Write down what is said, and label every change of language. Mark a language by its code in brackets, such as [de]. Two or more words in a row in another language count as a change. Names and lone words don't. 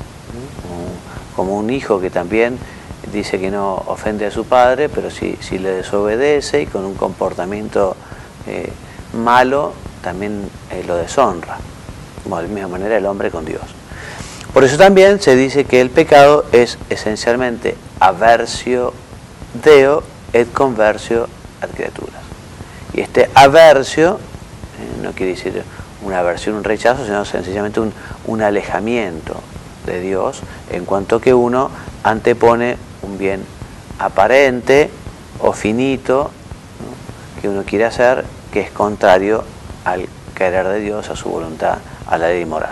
[es] Como un hijo que también dice que no ofende a su padre, pero si le desobedece y con un comportamiento malo, también lo deshonra. Como de la misma manera el hombre con Dios. Por eso también se dice que el pecado es esencialmente [la] aversio Deo et conversio ad creaturas. [es] Y este aversio no quiere decir una aversión, un rechazo, sino sencillamente un alejamiento de Dios, en cuanto que uno antepone un bien aparente o finito, ¿no?, que uno quiere hacer, que es contrario al querer de Dios, a su voluntad, a la ley moral.